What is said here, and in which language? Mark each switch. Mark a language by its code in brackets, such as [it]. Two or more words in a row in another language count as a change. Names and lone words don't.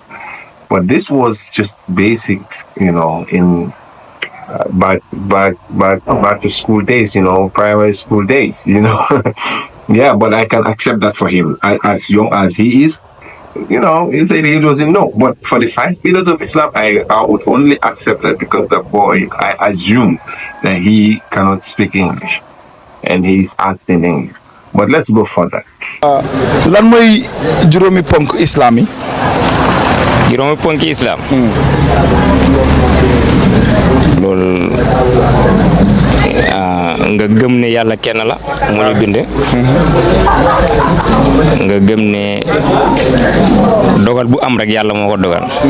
[en] But this was just basics, in back to school days, primary school days, Yeah, but I can accept that for him. As young as he is, he said he doesn't know. But for the 5 pillars of Islam, I would only accept that because the boy, I assume that he cannot speak English and he's acting English. But let's go further. [wo] Lan moy juromi ponk Islam yi? Juróomi ponki Islam. Loolu nga gëm ne yàlla kenn la moo ñu bind. Nga gëm ne dogal bu am rek yàlla moo ko dogal.